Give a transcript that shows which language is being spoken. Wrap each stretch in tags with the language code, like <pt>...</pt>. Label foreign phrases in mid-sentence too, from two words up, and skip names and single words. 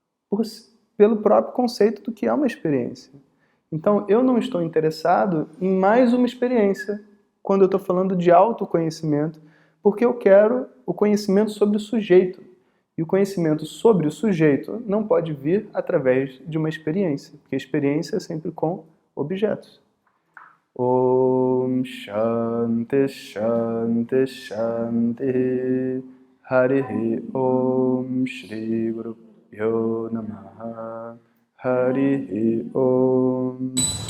<pt>pelo próprio conceito do que é uma experiência. Então, eu não estou interessado em mais uma experiência quando eu estou falando de autoconhecimento, porque eu quero o conhecimento sobre o sujeito. E o conhecimento sobre o sujeito não pode vir através de uma experiência, porque a experiência é sempre com objetos.</pt> <sa>Om Shanti Shanti Shanti Harihi Om Shri Guru Pyo Namaha Harihi Om</sa>